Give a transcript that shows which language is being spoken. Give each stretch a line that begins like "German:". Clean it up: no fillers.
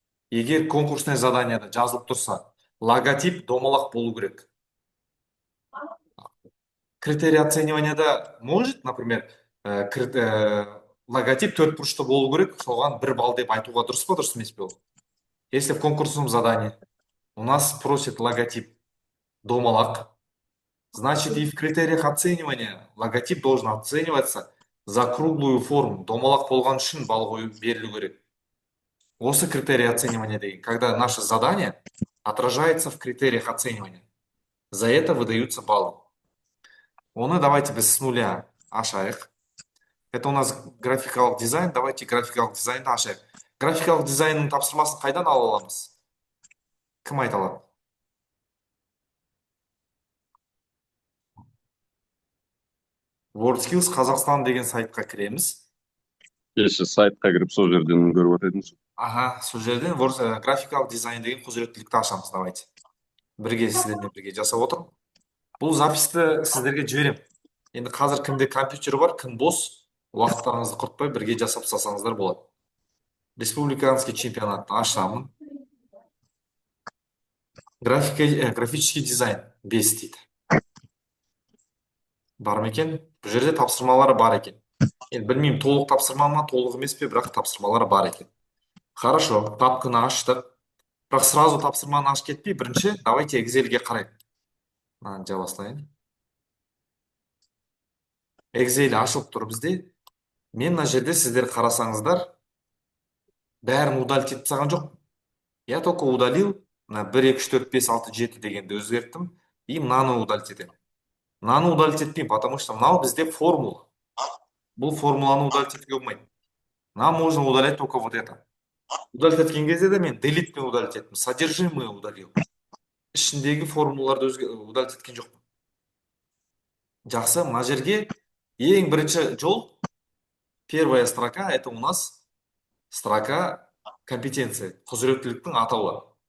Kazakh: Егер конкурсное заданияда жазылып тұрса, логотип домалақ болу керек. Критерий оцениванияда
Russian: может, например,
Kazakh: логотип төртбұрышты болу керек, соған 1 балл деп айтуға дұрыс па, дұрыс емес пе ол?
Russian: Если в конкурсном задании у нас просит логотип домалақ, значит и в критериях оценивания логотип должен оцениваться за круглую форму.
Kazakh: Домалақ болған үшін балл берілу керек.
Russian: Осы критерий оценивания деген, когда наше задание отражается в критериях оценивания. За это выдаются баллы.
Kazakh: Оны давайте біз с нуля ашайық.
Russian: Это у нас графикалық дизайн.
Kazakh: Давайте графикалық дизайнды ашайық. Графикалық дизайнның тапсырмасын қайдан ала аламыз? Кім айта алады? WorldSkills Қазақстан деген сайтқа кіреміз. Кеше сайтқа кіріп сол жерден көріп отырдыңыз. Аха, сол жерден графикалық дизайн деген құзыреттілікті ашамыз. Давайте. Бірге сіздермен бірге жасап отырмын. Бұл записьті сіздерге жіберемін. Енді қазір кімде компьютер бар, кім бос, уақыттарыңызды құртпай бірге жасап салсаңыздар болады. Республиканский чемпионатты ашамын. Графический дизайн 5 дейді. Бар ма екен? Бұл жерде тапсырмалары бар екен. Енді білмеймін, толық тапсырма ма, толық емес пе, бірақ тапсырмалары бар екен. Хорошо, папканы аштық. Бірақ сразу тапсырманы ашып кетпей, бірінші давайте Excel-ге қарайық. Мынаны жаба салайын. Excel ашылып тұр бізде. Мен мына жерде сіздер қарасаңыздар, бәрін удалить етіп тастаған жоқ.
Russian: Я только удалил, 1, 2, 3, 4, 5, 6, 7
Kazakh: дегенді өзгерттім. И мынаны удалить етемін. Мынаны удалить етпеймін,
Russian: потому что
Kazakh: мынау бізде формула. Бұл формуланы удалить етуге болмайды.
Russian: Нам можно удалять только вот это.
Kazakh: Удалить еткен кезде де мен делитпен удалить еттім.
Russian: Содержимое удалил.
Kazakh: Ішіндегі формулаларды удалить еткен жоқпын. Жақсы, мына жерге ең бірінші жол,
Russian: первая строка, это у нас строка компетенция,
Kazakh: құзыреттіліктің атауы.